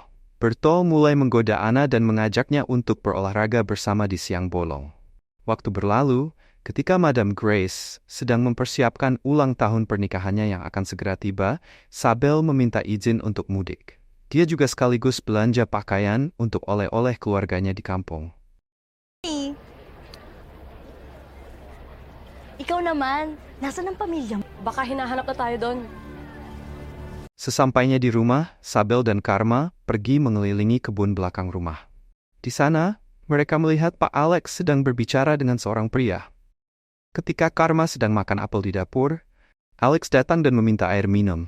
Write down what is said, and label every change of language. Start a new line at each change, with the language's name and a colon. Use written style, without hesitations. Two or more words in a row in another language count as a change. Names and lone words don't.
Indonesian: Berto mulai menggoda Anna dan mengajaknya untuk berolahraga bersama di siang bolong. Waktu berlalu, ketika Madam Grace sedang mempersiapkan ulang tahun pernikahannya yang akan segera tiba, Sabel meminta izin untuk mudik. Dia juga sekaligus belanja pakaian untuk oleh-oleh keluarganya di kampung.
Filipino: Ikaw naman, nasaan ang pamilya mo? Baka hinahanap na tayo doon.
Indonesian: Sesampainya di rumah, Sabel dan Karma pergi mengelilingi kebun belakang rumah. Di sana, mereka melihat Pak Alex sedang berbicara dengan seorang pria. Ketika Karma sedang makan apel di dapur, Alex datang dan meminta air minum.